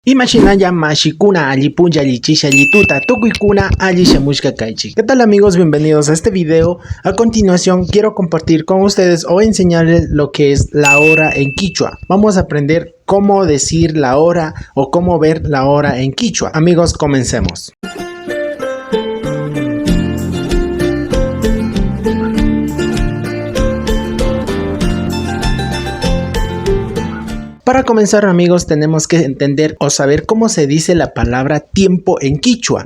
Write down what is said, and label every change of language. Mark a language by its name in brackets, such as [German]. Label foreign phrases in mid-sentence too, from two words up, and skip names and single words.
[Quechua] Imashinaya mashikuna allipulla allichisha allituta tukuykuna allishamushka kaichik. [Spanish] ¿Qué tal amigos? Bienvenidos a este video. A continuación quiero compartir con ustedes o enseñarles lo que es la hora en quichua. Vamos a aprender cómo decir la hora o cómo ver la hora en quichua. Amigos, comencemos. Para comenzar amigos tenemos que entender o saber cómo se dice la palabra tiempo en quichua.